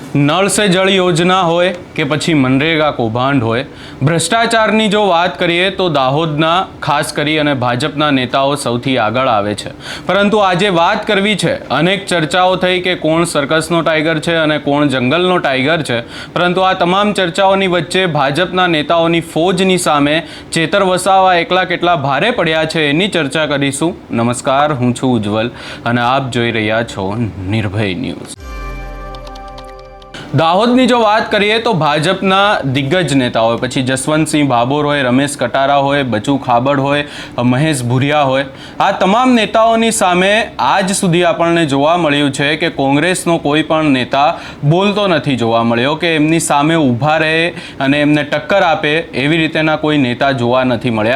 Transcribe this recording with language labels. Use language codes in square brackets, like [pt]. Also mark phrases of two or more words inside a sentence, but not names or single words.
[gu] નલ સે જલ યોજના હોય કે પછી મનરેગા કૌભાંડ હોય, ભ્રષ્ટાચારની જો વાત કરીએ તો દાહોદના ખાસ કરી અને ભાજપના નેતાઓ સૌથી આગળ આવે છે। પરંતુ આજે વાત કરવી છે, અનેક ચર્ચાઓ થઈ કે કોણ સર્કસનો ટાઇગર છે અને કોણ જંગલનો ટાઇગર છે। પરંતુ આ તમામ ચર્ચાઓની વચ્ચે ભાજપના નેતાઓની ફોજની સામે ચૈતર વસાવા એકલા કેટલા ભારે પડ્યા છે એની ચર્ચા કરીશું। નમસ્કાર, હું છું ઉજ્જવલ અને આપ જોઈ રહ્યા છો નિર્ભય ન્યૂઝ। દાહોદની જો વાત કરીએ તો ભાજપના દિગ્ગજ નેતાઓ પછી જસવંતસિંહ ભાભોર હોય, રમેશ કટારા હોય, બચુ ખાબડ હોય, મહેશ ભૂરિયા હોય, આ તમામ નેતાઓની સામે આજ સુધી આપણને જોવા મળ્યું છે કે કોંગ્રેસનો કોઈ પણ નેતા બોલતો નથી જોવા મળ્યો કે એમની સામે ઊભા રહે અને એમને ટક્કર આપે એવી રીતના કોઈ નેતા જોવા નથી મળ્યા।